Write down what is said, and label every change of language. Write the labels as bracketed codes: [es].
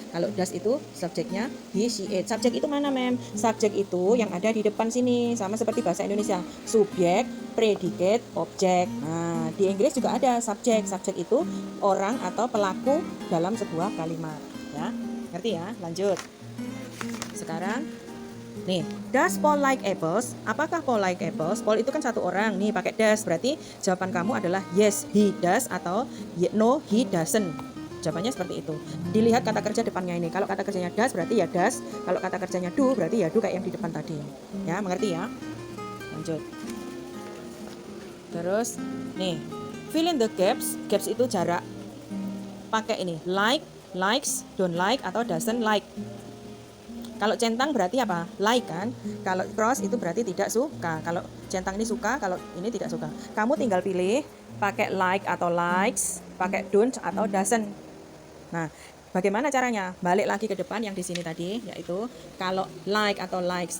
[id] Kalau does itu subjeknya he, she, it. Subjek itu mana, Mem? Subjek itu yang ada di depan sini. Sama seperti bahasa Indonesia. Subjek, predicate, objek. Nah, di Inggris juga ada subjek. Subjek itu orang atau pelaku dalam sebuah kalimat. Ya, ngerti ya? Lanjut. Sekarang nih, [en] does Paul like apples? [id] Apakah Paul like apples? Paul itu kan satu orang nih pakai does, berarti jawaban kamu adalah [en] yes he does atau no he doesn't. [id] Jawabannya seperti itu. Dilihat kata kerja depannya ini. Kalau kata kerjanya does berarti ya does. Kalau kata kerjanya do berarti ya do kayak yang di depan tadi. Ya, mengerti ya? Lanjut. Terus nih, [en] fill in the gaps. [id] Gaps itu jarak. Pakai ini like, likes, don't like atau doesn't like. Kalau centang berarti apa? Like kan? Kalau cross itu berarti tidak suka. Kalau centang ini suka, kalau ini tidak suka. Kamu tinggal pilih pakai like atau likes, pakai don't atau doesn't. Nah, bagaimana caranya? Balik lagi ke depan yang di sini tadi, yaitu kalau like atau likes.